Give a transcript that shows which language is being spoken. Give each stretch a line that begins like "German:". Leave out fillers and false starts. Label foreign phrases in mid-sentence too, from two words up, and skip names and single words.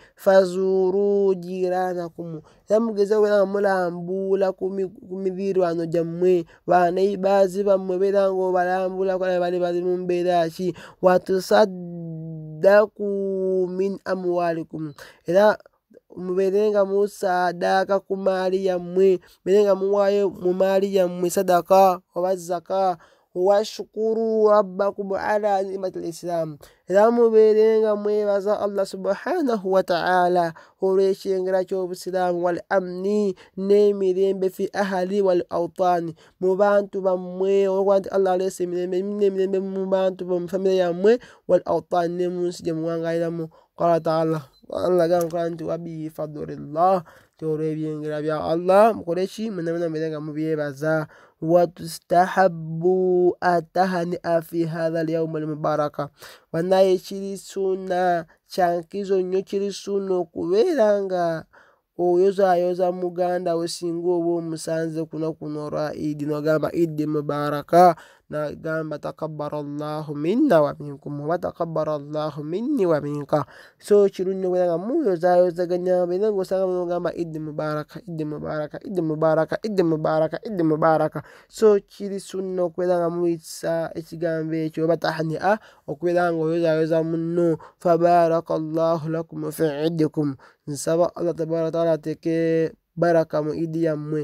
Arabic: فزوروا جيرانكم,
Ganda: era mugezeewo okubeera nga mulambuula ku mirirwano gyammwe, baneighbours bammwe beera nga obalambula bali mu mbeera ki.
Arabic: وتصدقوا من أموالكم,
Ganda: era mubeere nga musaadaaka ku maali yammwe, mubeere nga muwaayo mu maali yammwe sadaka oba zaka.
Arabic: واشكروا ربكم على نعمة الإسلام,
Ganda: era mubeere nga mwebaza
Arabic: الله سبحانه وتعالى
Ganda: olw'ekyengera ky'obusiraamu.
Arabic: والأمن,
Ganda: n'emirembe
Arabic: في الأهالي والأوطان,
Ganda: mu bantu bammwe, olwokuba nti Allah aleese emirembe mu bantu mu famire yammwe,
Arabic: والأوطان
Ganda: ne mu nsi gye muwangaaliramu.
Arabic: قال تعالى,
Ganda: Allah agamba nti
Arabic: وبفضل الله,
Ganda: olw'ebyengera bya Allah mukole ki? Mwenna mubeere nga mubyebaza.
Arabic: وتستحب التهنئة في هذا اليوم المبارك,
Ganda: wanaye kiri sunna kyankizo nnyo, kiri sunna okubeera nga oyoza muganda we singa oba omusanze kuno lwa Eid n'ogamba
Arabic: عيد مبارك,
Ganda: n'agamba
Arabic: تقبل الله منا ومنكم وتقبل الله مني ومنك.
Ganda: So kirungi okubeera nga muyozaganya beera ng'osanga n'ogamba
Arabic: عيد مبارك, عيد مبارك, عيد مبارك, عيد مبارك, عيد مبارك.
Ganda: So kiri sunna okubeera nga muyisa ekigambo ekyo oba tahni'a, okubeera nga oyoza munno.
Arabic: فبارك الله لكم في عيدكم,
Ganda: nsaba
Arabic: الله تبارك وتعالى
Ganda: ateeke baraka mu idi yammwe.